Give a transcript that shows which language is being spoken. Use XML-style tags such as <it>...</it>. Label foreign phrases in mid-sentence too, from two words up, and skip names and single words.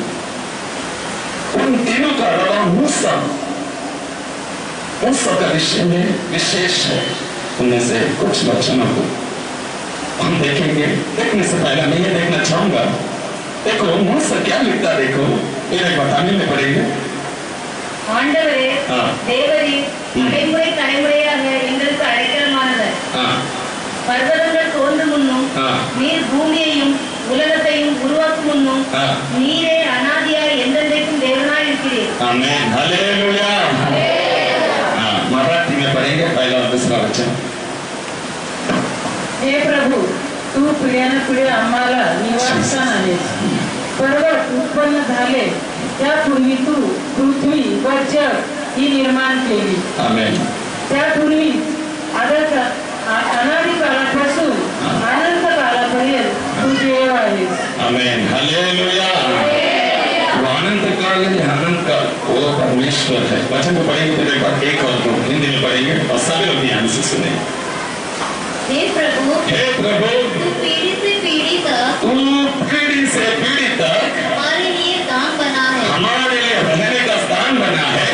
<hi>उन तीनों का अलावा मूसा का विषय में विशेष है। उनमें से कुछ वचनों को हम देखेंगे। देखने से पहले मैं ये देखना चाहूंगा, देखो मूसा क्या लिखता, देखो मेरे बताने में पड़ेगा।</hi> <ta>ஆண்டவரே தேவரே தலைமுறை தலைமுறையாக எங்களுக்கு அடைக்கலமானவர். பர்வதங்கள் தோன்றும் முன்னும் நீர் பூமியையும் உலகத்தையும் உருவாக்கும் முன்னும் நீரே அநாதியாய் என்றென்றைக்கும் தேவனாய் இருக்கிறீர்.</ta> <hi>आमीन, हालेलुया। मराठी में पढ़ेंगे पहला और दूसरा वचन। हे प्रभु,</hi> <mr>तू पिढ्यानपिढ्या आम्हाला निवासस्थान आहेस. पर्वत उत्पन्न झाले त्यापूर्वी तू पृथ्वी व जग ही निर्माण केली. आमेन. त्यापूर्वी अनादि काळापासून अनंत काळापर्यंत तू देव आहेस.</mr> <hi>आमेन, हालेलुया। अनंत काल अनंत काल वो परमेश्वर है। वचन को पढ़ेंगे फिर एक बार एक और दो हिंदी में पढ़ेंगे और सभी लोग ध्यान से सुने। हे प्रभु, तू पीढ़ी से पीढ़ी तक हमारे लिए धाम बना है, हमारे लिए रहने का स्थान बना है।</hi>